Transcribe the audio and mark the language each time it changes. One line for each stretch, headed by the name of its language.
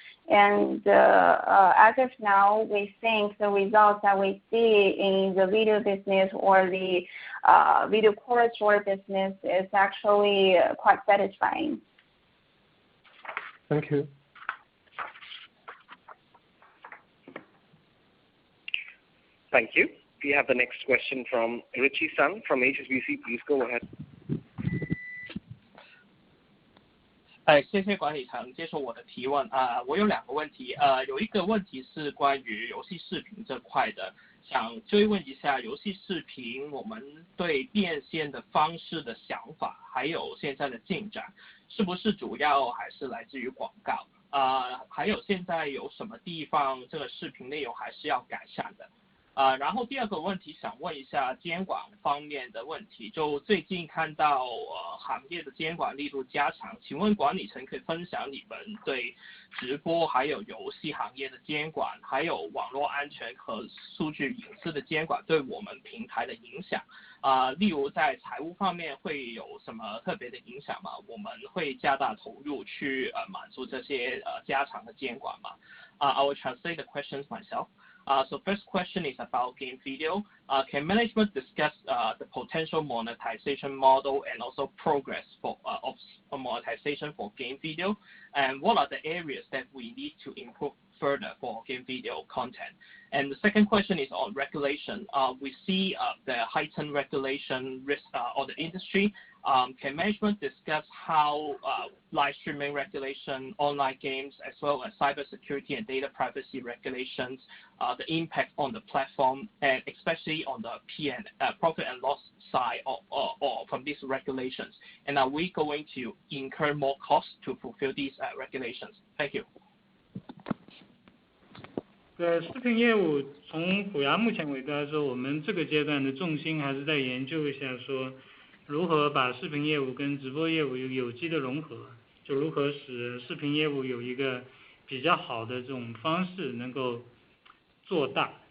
English: And as of now, we think the results that we see in the video business or the video corridor business is actually quite satisfying. Thank you. Thank you. We have the next question from Richie Sun from HSBC. Please go ahead.
Chinese: 谢谢管理层接受我的提问我有两个问题有一个问题是关于游戏视频这块的，想追问一下游戏视频我们对变现的方式的想法，还有现在的进展，是不是主要还是来自于广告还有现在有什么地方这个视频内容还是要改善的然后第二个问题想问一下监管方面的问题，就最近看到行业的监管力度加强，请问管理层可以分享你们对直播还有游戏行业的监管，还有网络安全和数据隐私的监管对我们平台的影响例如在财务方面会有什么特别的影响吗？我们会加大投入去满足这些加强的监管吗
English: I will translate the questions myself. So first question is about game video. Can management discuss the potential monetization model and also progress for of monetization for game video? And what are the areas that we need to improve further for game video content? And the second question is on regulation. We see the heightened regulation risk on the industry. Can management discuss how live streaming regulation, online games, as well as cybersecurity and data privacy regulations, the impact on the platform, and especially on the profit and loss side or from these regulations? And are we going to incur more costs to fulfill these regulations? Thank you.
Chinese: 对视频业务，从虎牙目前为例来说，我们这个阶段的重心还是在研究一下说，如何把视频业务跟直播业务有机的融合，就如何使视频业务有一个比较好的这种方式能够做大。